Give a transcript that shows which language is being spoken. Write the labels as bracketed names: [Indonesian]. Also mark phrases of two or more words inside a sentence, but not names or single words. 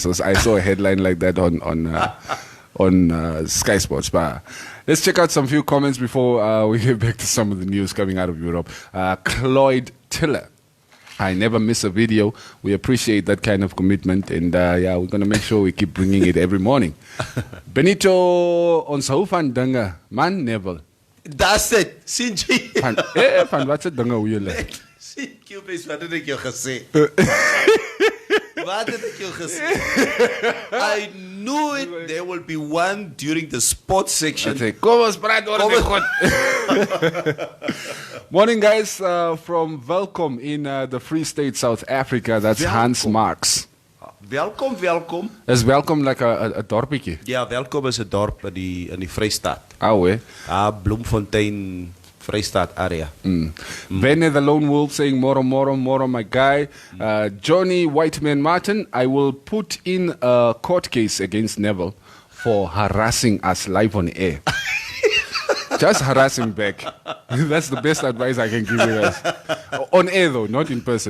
[English] I saw a headline like that on Sky Sports. But let's check out some few comments before we get back to some of the news coming out of Europe. Cloyd Tiller. I never miss a video. We appreciate that kind of commitment. And we're going to make sure we keep bringing it every morning. [Afrikaans] Benito ons hou van dinge. [English] Man, Neville. That's it. Sinji. [Afrikaans] Van wat se dinge hoe julle? Wat het ek jou gesê? Wat het ek jou gesê? [English] I knew it. There will be one during the sports section. [Afrikaans] Kom ons praat oor die God. [English] Morning, guys, from Welkom in the Free State, South Africa. That's Welkom. Hans Marks. Welkom. Is Welkom like a dorpie? [Afrikaans] Ja, Welkom is 'n dorp in die Vrystaat. [English] Bloemfontein, Vrystaat area. Benne the Lone Wolf saying, Moro, my guy. Johnny Whiteman Martin, I will put in a court case against Neville for harassing us live on air. Just harass him back. That's the best advice I can give you guys. On air though, not in person.